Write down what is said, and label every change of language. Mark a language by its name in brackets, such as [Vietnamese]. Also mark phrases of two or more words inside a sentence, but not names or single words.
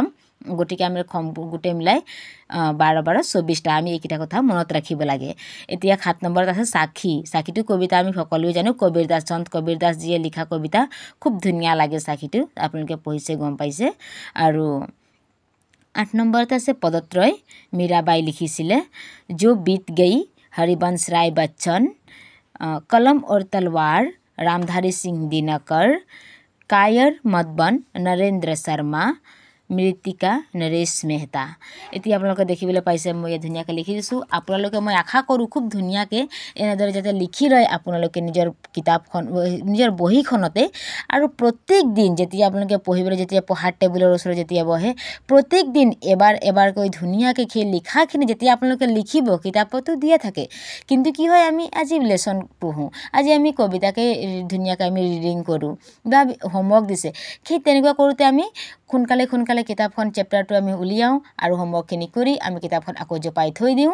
[Assamese] গতিকে আমি গোটেই মিলাই 12 12 24টা আমি এইকেইটা কথা মনত ৰাখিব লাগে। এতিয়া 7 নম্বৰত আছে সাক্ষী। সাক্ষীটো কবিতা আমি সকলোৱে জানো, কবিৰ দাস, সন্ত কবিৰ দাস যিয়ে লিখা কবিতা। খুব ধুনীয়া লাগে সাক্ষীটো, আপোনালোকে পঢ়িছে গম পাইছে। আৰু 8 নম্বৰত আছে পদত্ৰয়। মীৰাবাই লিখিছিলে। जो बीत गई हरिवंश राय बच्चन, कलम और तलवार रामधारी सिंह दिनकर, कायर मधुबन नरेंद्र शर्मा, মৃত্তিকা নৰেশ মেহতা। এতিয়া আপোনালোকে দেখিবলৈ পাইছে মই ইয়াত ধুনীয়াকৈ লিখি দিছোঁ। আপোনালোকে মই আশা কৰোঁ খুব ধুনীয়াকৈ এনেদৰে যাতে লিখি লয় আপোনালোকে নিজৰ কিতাপখন, নিজৰ বহীখনতে। আৰু প্ৰত্যেক দিন যেতিয়া আপোনালোকে পঢ়িবলৈ, যেতিয়া পঢ়াৰ টেবুলৰ ওচৰত যেতিয়া বহে, প্ৰত্যেক দিন এবাৰ এবাৰকৈ ধুনীয়াকৈ সেই লিখাখিনি যেতিয়া আপোনালোকে লিখিব, কিতাপতো দিয়া থাকে, কিন্তু কি হয় আমি আজি লেচন পঢ়োঁ, আজি আমি কবিতাকে ধুনীয়াকৈ আমি ৰিডিং কৰোঁ বা হোমৱৰ্ক দিছে, সেই তেনেকুৱা কৰোঁতে আমি সোনকালে কিতাপখন চেপ্টাৰটো আমি উলিয়াওঁ আৰু হোমৱৰ্কখিনি কৰি আমি কিতাপখন আকৌ জপাই থৈ দিওঁ।